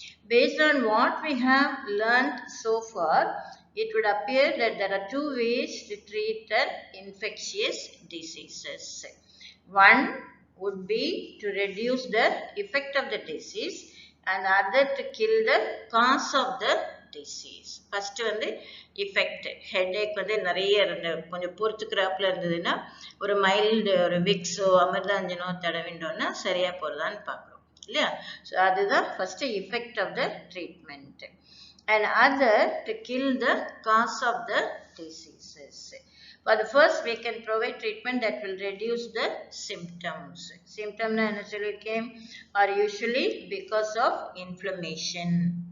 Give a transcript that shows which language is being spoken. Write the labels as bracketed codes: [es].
[en] Based on what we have learned so far, it would appear that there are two ways to treat infectious diseases. One would be to reduce the effect of the disease and the other to kill the cause of the disease. First வந்து effect. [ta] Headache வந்து நிறைய கொஞ்சம் பொறுத்துக்கிறாப்புல இருந்ததுன்னா ஒரு mild ஒரு விக்ஸோ அமிர்தாஞ்சனோ தடவிண்டோன்னா சரியா போறதான்னு பார்க்குறோம் இல்லையா? [en] So அதுதான் first effect of the treatment. And other to kill the cause of the diseases. For the first, we can provide treatment that will reduce the symptoms. Symptoms are usually because of inflammation.